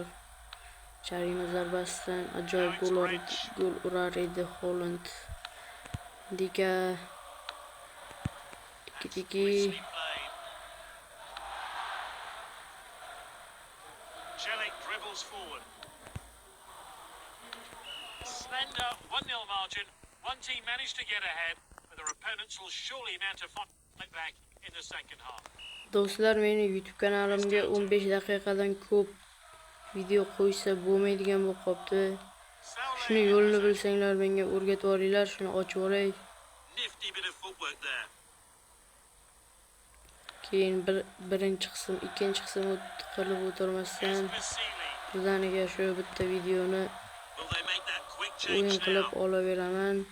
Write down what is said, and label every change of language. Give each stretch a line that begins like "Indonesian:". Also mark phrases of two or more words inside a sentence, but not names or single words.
Uzbek: Jarima zarbasidan ajoyib gol urar edi Holland. Dika Tiki.
English: Celik dribbles forward. Slender 1-0 margin. One team managed to get ahead, but their opponents will surely mount a fight back in the second half.
Uzbek: Do'stlar, meni YouTube kanalimga 15 daqiqadan ko'p video qo'ysa bo'lmaydigan bo'lib qopti. Shuni yo'lini bilsanglar menga o'rgatib olinglar, shuni ochib olay. Keyin birinchi qism, ikkinchi qism qilib o'tirmasdan birdaniga shu bitta videoni o'yin qilib olaveraman.